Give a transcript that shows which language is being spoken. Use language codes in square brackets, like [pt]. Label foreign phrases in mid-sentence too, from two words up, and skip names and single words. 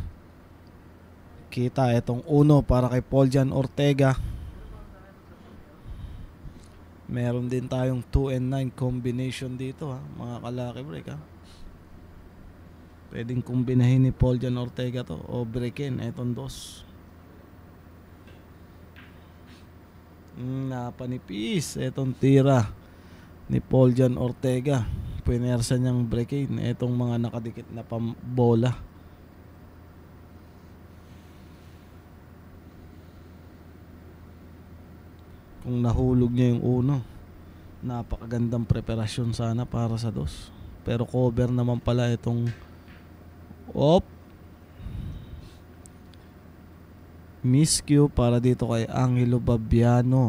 [tl] Kita itong 1 para kay Pauljan Ortega. Meron din tayong 2 and 9 combination dito mga ka-Lucky Break Pwedeng kumbinahin ni Pauljan Ortega to o breakin itong 2. Napanipis itong tira ni Pauljan Ortega. Pinersa niyang break-in itong mga nakadikit na pambola. Kung nahulog niya yung 1, napakagandang preparasyon sana para sa 2. Pero cover naman pala itong miscue para dito kay Angelo Babiano.